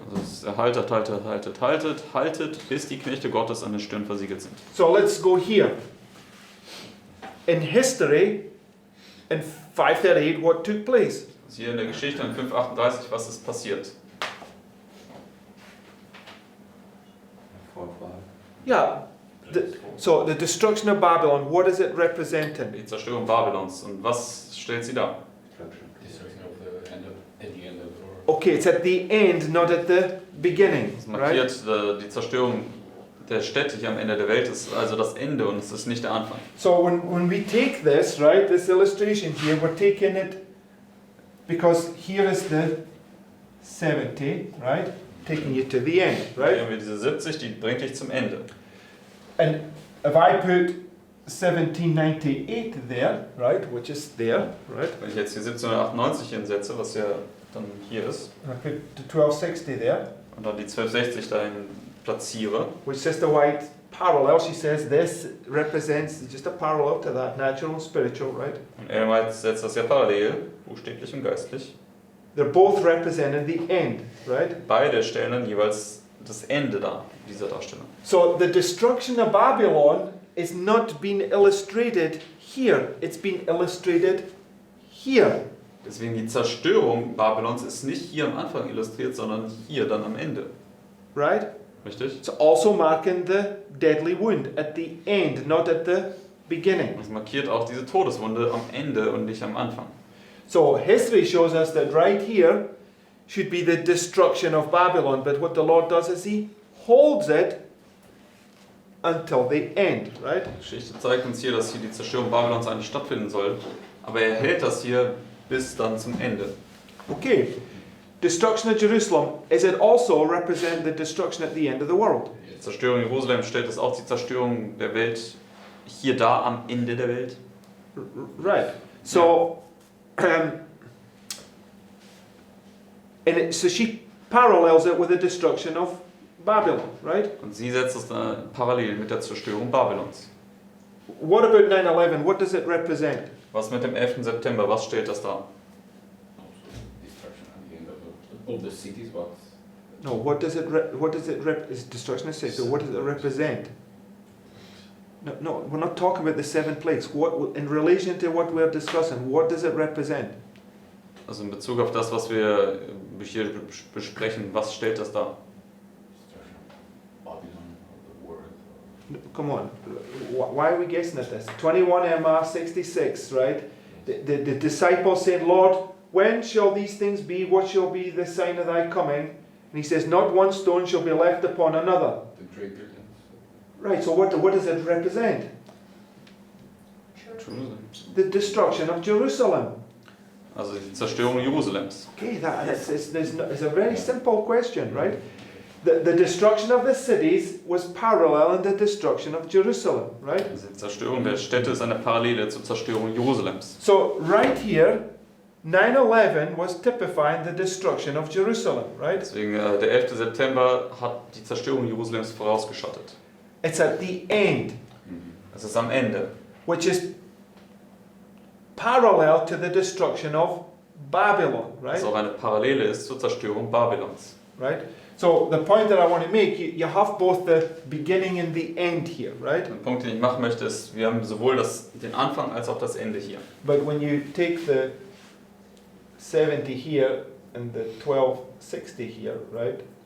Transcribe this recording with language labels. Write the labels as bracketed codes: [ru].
[de] Also es ist haltet, bis die Knechte Gottes an den Stirn versiegelt sind. [en] So let's go here. In history, in 538, what took place? [de] Also hier in der Geschichte in 538, was ist passiert? [en] 4th war. Yeah. So the destruction of Babylon, what is it representing? [de] Die Zerstörung Babylons. Und was stellt sie dar? [en] Destruction. Destruction of the end of, at the end of the world. Okay, it's at the end, not at the beginning, [de] Es [en] right? [de] markiert die Zerstörung der Städte hier am Ende der Welt, ist also das Ende und es ist nicht der Anfang. [en] So when we take this, right, this illustration here, we're taking it because here is the 70, right? Taking you to the end, [de] Hier [en] right? [de] haben wir diese 70, die bringt dich zum Ende. [en] And if I put 1798 there, right, which is there, right? [de] Wenn ich jetzt hier 1798 hinsetze, was ja dann hier ist, [en] And I put the 1260 there, [de] und dann die 1260 dahin platziere, [en] which Sister White parallel, she says this represents just a parallel to that, natural and spiritual, right? [de] und Ellen White setzt das ja parallel, buchstäblich und geistlich. [en] They're both representing the end, right? [de] Beide stellen dann jeweils das Ende dar, dieser Darstellung. [en] So the destruction of Babylon is not being illustrated here, it's been illustrated here. [de] Deswegen die Zerstörung Babylons ist nicht hier am Anfang illustriert, sondern hier dann am Ende. [en] Right? [de] Richtig? [en] It's also marking the deadly wound at the end, not at the beginning. [de] Das markiert auch diese Todeswunde am Ende und nicht am Anfang. [en] So history shows us that right here should be the destruction of Babylon, but what the Lord does is He holds it until the end, right? [de] Die Geschichte zeigt uns hier, dass hier die Zerstörung Babylons eigentlich stattfinden soll, aber er hält das hier bis dann zum Ende. [en] Okay, destruction of Jerusalem, is it also represent the destruction at the end of the world? [de] Die Zerstörung Jerusalem stellt es auch die Zerstörung der Welt hier da am Ende der Welt. [en] Right. So, so she parallels it with the destruction of Babylon, right? [de] Und sie setzt es dann parallel mit der Zerstörung Babylons. [en] What about 9/11? What does it represent? [de] Was mit dem 11. September, was stellt das dar? [en] Also destruction at the end of the cities, but No, what does it is destruction of city? So what does it represent? No, we're not talking about the 7 plagues. What, in relation to what we're discussing, what does it represent? [de] Also in Bezug auf das, was wir hier besprechen, was stellt das dar? [en] destruction of Babylon, of the world. Come on, why are we guessing at this? 21 MR 66, right? The disciples said, Lord, when shall these things be? What shall be the sign of thy coming? And he says, not one stone shall be left upon another. The great buildings. Right, so what does it represent? Jerusalem. The destruction of Jerusalem. [de] Also die Zerstörung Jerusalems. [en] Okay, it's a very simple question, right? The destruction of the cities was parallel in the destruction of Jerusalem, right? [de] Also die Zerstörung der Städte ist eine Parallele zur Zerstörung Jerusalems. [en] So right here, 9/11 was typifying the destruction of Jerusalem, right? [de] Deswegen der 11. September hat die Zerstörung Jerusalems vorausgeschattet. [en] It's at the end, [de] Es ist am Ende, [en] which is parallel to the destruction of Babylon, right? [de] was auch eine Parallele ist zur Zerstörung Babylons. [en] Right? So the point that I want to make, you have both the beginning and the end here, right? [de] Der Punkt, den ich machen möchte, ist, wir haben sowohl den Anfang als auch das Ende hier. [en] But when you take the 70 here and the 1260 here, right?